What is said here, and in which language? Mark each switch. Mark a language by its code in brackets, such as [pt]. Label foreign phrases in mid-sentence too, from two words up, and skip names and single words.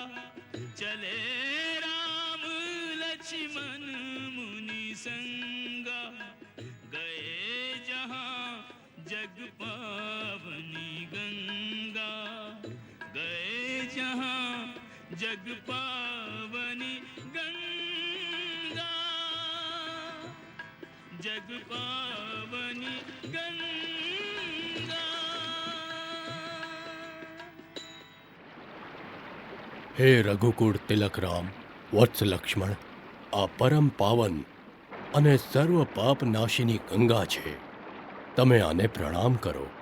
[awa] चले राम लक्ष्मण मुनि संगा, गए जहाँ जग पावनी गंगा, गए जहाँ जग पावनी गंगा, जग पावनी गंगा. [gu] હે રઘુકુળ તિલક રામ, વત્સ લક્ષ્મણ, આ પરમ પાવન અને સર્વ પાપ નાશીની ગંગા છે. તમે આને પ્રણામ કરો.